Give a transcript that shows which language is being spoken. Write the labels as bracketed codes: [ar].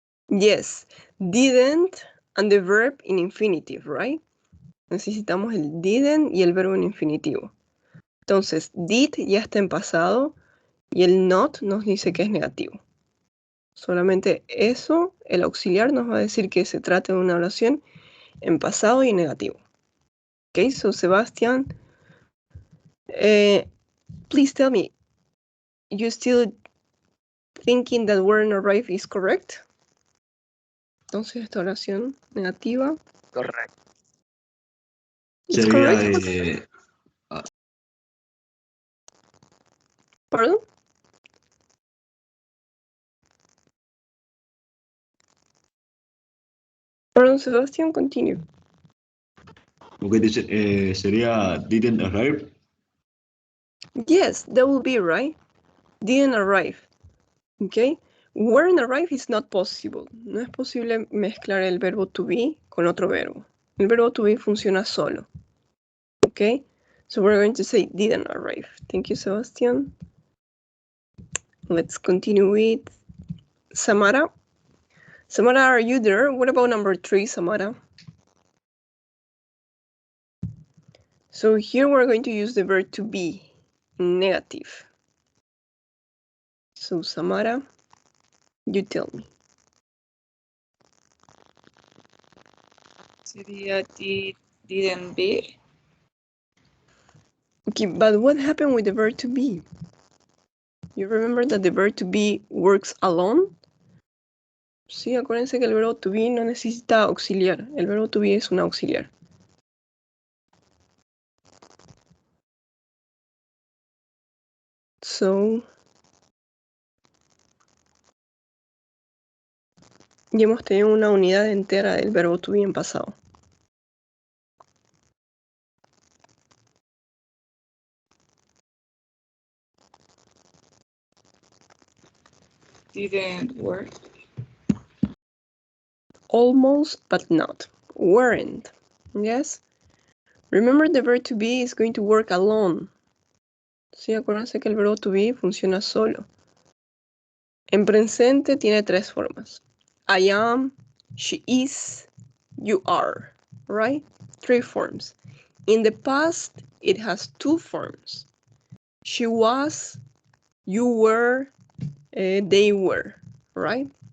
[en] Yes, didn't and the verb in infinitive, right? [es] Necesitamos el didn't y el verbo en infinitivo. Entonces, did ya está en pasado y el not nos dice que es negativo. Solamente eso, el auxiliar nos va a decir que se trata de una oración en pasado y en negativo. [en] Okay, so Sebastian, please tell me, you still thinking that were and arrive is correct? [es] Entonces esta oración negativa. [en] Correct. It's [es] Sería [en] correct? Pardon? Pardon, Sebastian, continue. [es] Okay, dice, sería didn't arrive. [en] Yes, that will be right. Didn't arrive. Okay. Weren't arrive is not possible. [es] No es posible mezclar el verbo to be con otro verbo. El verbo to be funciona solo. Okay. [en] So we're going to say didn't arrive. Thank you, Sebastian. Let's continue with Samara. Samara, are you there? What about number 3, Samara? So here we're going to use the verb to be, negative. So Samara, you tell me. [es] Sería didn't be. [en] Okay, but what happened with the verb to be? You remember that the verb to be works alone? [es] Sí, acuérdense que el verbo to be no necesita auxiliar. El verbo to be es un auxiliar. So, ya hemos tenido una unidad entera del verbo to be en pasado. [en] Didn't work. Almost, but not. Weren't. Yes? Remember the verb to be is going to work alone. [es] Sí, acuérdense que el verbo to be funciona solo. En presente tiene 3 formas. [en] I am, she is, you are, right? 3 forms. In the past, it has 2 forms. she was, you were, they were, right?